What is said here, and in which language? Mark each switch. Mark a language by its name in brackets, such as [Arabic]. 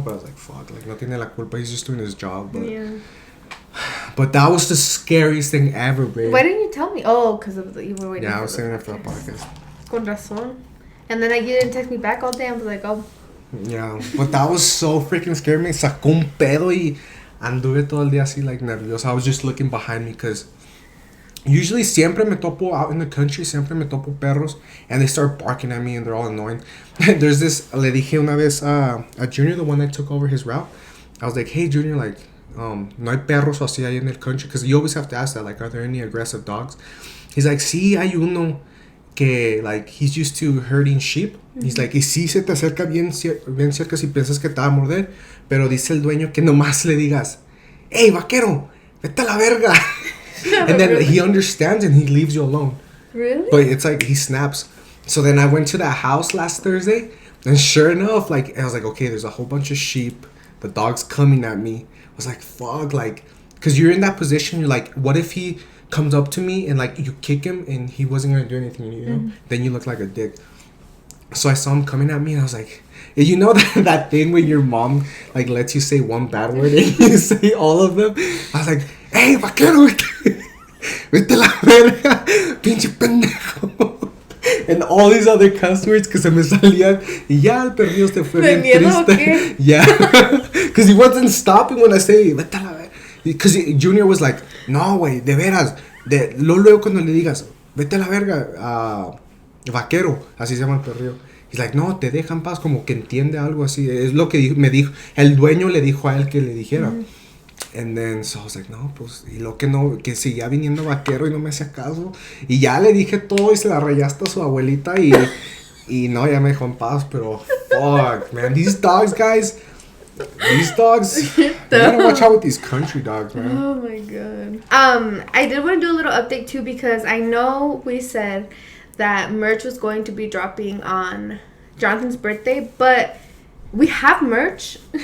[English] But I was like, fuck, like [Spanish] no tiene la culpa, [English] he's just doing his job. But yeah. But that was the scariest thing ever, babe. Why didn't you tell me? Oh, because you were waiting. Yeah, I was saving it for the podcast. [Spanish] Con razón. [English] And then you didn't text me back all day. I was like, oh. Yeah, but that was so freaking scary. [Spanish] Me sacó un pedo y anduve todo el día así like nervioso. [English] I was just looking behind me because usually [Spanish] siempre me topo [English] out in the country, [Spanish] siempre me topo perros [English] and they start barking at me and they're all annoying. There's this, [Spanish] le dije una vez a [English] Junior, the one that took over his route. I was like, hey Junior, like, [Spanish] no hay perros así ahí en el [English] country, because you always have to ask that, like, are there any aggressive dogs? He's like, [Spanish] sí, hay uno que, [English] like, he's used to herding sheep. He's like, [Spanish] y sí se te acerca bien cerca si piensas que te va a morder, pero dice el dueño que nomás le digas, hey, vaquero, vete a la verga. [English] And then he understands and he leaves you alone. Really? But it's like, he snaps. So then I went to that house last Thursday, and sure enough, like, I was like, okay, there's a whole bunch of sheep. The dog's coming at me. I was like, fuck, like, because you're in that position. You're like, what if he comes up to me and, like, you kick him and he wasn't going to do anything, you know? Mm-hmm. Then you look like a dick. So I saw him coming at me and I was like, you know that thing where your mom, like, lets you say one bad word and you say all of them? I was like, [Spanish] hey, vaquero, vete la verga, pinche pendejo. [English] And all these other cuss words [Spanish] que se me salían. Y ya el perrillo se fue bien triste. [English] Yeah. Because he wasn't stopping when I say, [Spanish] vete a la verga. [English] Because Junior was like, [Spanish] no, güey, de veras. Luego cuando le digas, vete a la verga, vaquero, así se llama el perrillo. [English] He's like, [Spanish] no, te deja en paz, como que entiende algo así. Es lo que me dijo. El dueño le dijo a él que le dijera. Mm-hmm. [English] And then, so I was like, [Spanish] no, pues, y lo que no, que seguía viniendo vaquero y no me hacía caso. Y ya le dije todo y se la rayaste a su abuelita y no, ya me dejó en paz, pero [English] fuck, man. These dogs, guys, you gotta watch out with these country dogs, man. Oh my god. I did want to do a little update too because I know we said that merch was going to be dropping on Jonathan's birthday, but we have merch.